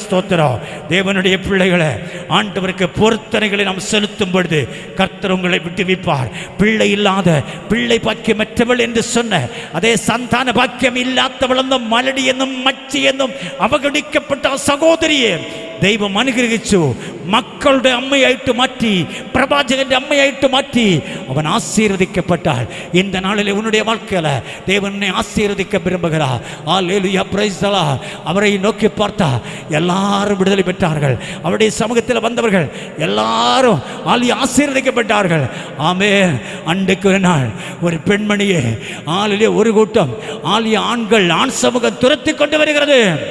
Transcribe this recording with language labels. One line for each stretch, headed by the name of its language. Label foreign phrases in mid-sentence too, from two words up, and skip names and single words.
Tamil: ஸ்தோத்திரம். தேவனுடைய பிள்ளைகளை ஆண்டவருக்கு பொருத்தனைகளை நாம் செலுத்தும் பொழுது கர்த்தர் உங்களை விட்டுவிப்பார். பிள்ளை இல்லாத, பிள்ளை பாக்கியமற்றவள் என்று சொன்ன அதே சந்தான பாக்கியம் இல்லாதவள் என்னும் மலடி என்னும் மச்சி என்னும் அவகணிக்கப்பட்ட சகோதரியே
Malayalam: ദൈവം അനുഗ്രഹിച്ചു. മക്കളുടെ അമ്മയായിട്ട് മാറ്റി, പ്രവാചകന്റെ അമ്മയായിട്ട് മാറ്റി അവൻ ആശീർവദിക്കപ്പെട്ടാൽ
Tamil: இந்த நாளிலே உன்னுடைய வாழ்க்கையில தேவன் உன்னை ஆசீர்வதிக்க விரும்புகிறார். ஹல்லேலூயா,
English: praise the Lord.
Tamil: அவரை நோக்கி பார்த்தா எல்லாரும் விடுதலை பெற்றார்கள். அவருடைய சமூகத்தில் வந்தவர்கள் எல்லாரும் ஆசீர்வதிக்கப்பட்டார்கள். ஆமென். அன்றைக்கு ஒரு நாள் ஒரு பெண்மணியே ஆளிலே ஒரு கூட்டம் ஆண்கள் ஆண் சமூகம் துரத்தி கொண்டு வருகிறது.